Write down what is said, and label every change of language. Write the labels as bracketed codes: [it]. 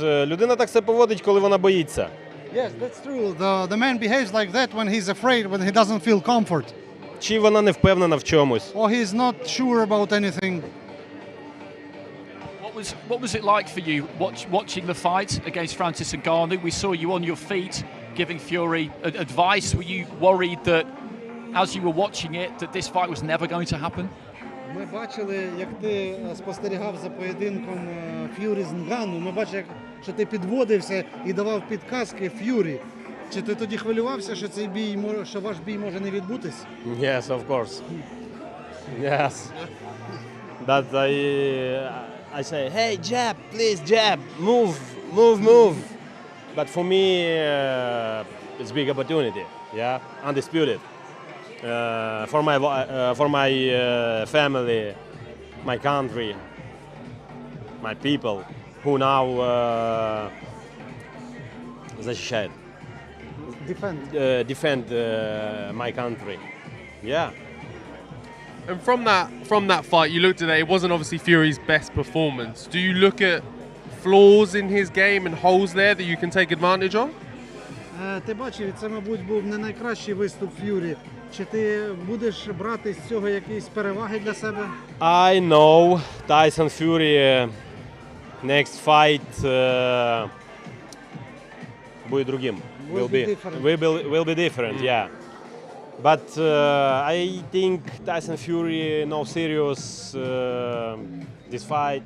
[uk] Людина так себе поводить, коли вона боїться. [en] Yes, that's true. The man behaves like that when he's afraid, when he doesn't feel comfort. [uk] Чи вона не впевнена в чомусь. [en] Or he's not sure about anything. What was it like for you watching the fight against Francis Ngannou? We saw you on your feet giving Fury advice. Were you worried that as you were watching it that this fight was never going to happen? [uk] Ми бачили, як ти спостерігав за поєдинком Ф'юрі з Нгану. Ми бачили, що ти підводився і давав підказки Ф'юрі. Чи ти тоді хвилювався, що цей бій, що ваш бій може не відбутись? [en] Yes, of course. Yes. That I say, hey, jab, please, jab, move. But for me, it's a big opportunity. Yeah, Undisputed. For my family, my country. my people, who now [ru] защищает. [en] Defend my country. Yeah. And from that fight, you looked at it. It wasn't obviously Fury's best performance. Do you look at flaws in his game and holes there that you can take advantage of? [uk] Ти бачив, це, мабуть, був не найкращий виступ Ф'юрі. Чи ти будеш брати з цього якісь переваги для себе? [en] I know Tyson Fury next fight [ru] будет другим. [en] Will be different, yeah. But I think Tyson Fury no serious this fight.